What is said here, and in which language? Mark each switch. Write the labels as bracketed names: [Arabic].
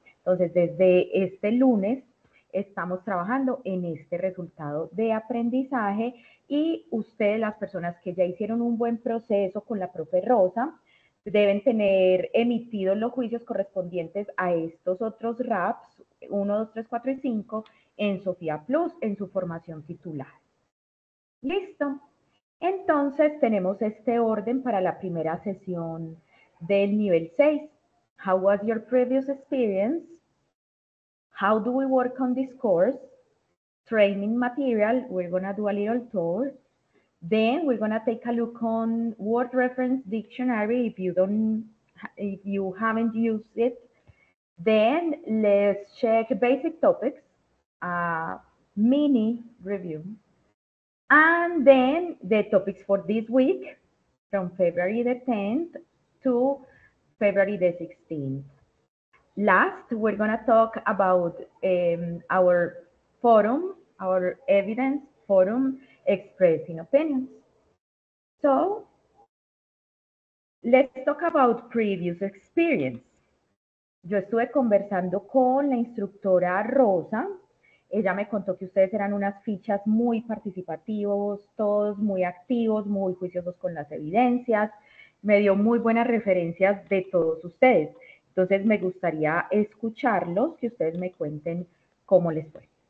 [Spanish] Entonces, desde este lunes estamos trabajando en este resultado de aprendizaje y ustedes, las personas que ya hicieron un buen proceso con la profe Rosa, deben tener emitidos los juicios correspondientes a estos otros RAPs, 1, 2, 3, 4 y 5, en Sofía Plus, en su formación titular. Listo. Entonces tenemos este orden para la primera sesión del nivel 6. [English] How was your previous experience? How do we work on this course? Training material, we're gonna do a little tour. Then we're gonna take a look on word reference dictionary if you haven't used it. Then let's check basic topics, mini review. And then the topics for this week from February the 10th to February the 16th. Last, we're going to talk about our forum, our evidence forum expressing opinions. So let's talk about previous experience. [Spanish] Yo estuve conversando con la instructora Rosa. Ella me contó que ustedes eran unas fichas muy participativos, todos muy activos, muy juiciosos con las evidencias. Me dio muy buenas referencias de todos ustedes. Entonces me gustaría escucharlos, que ustedes me cuenten cómo les fue.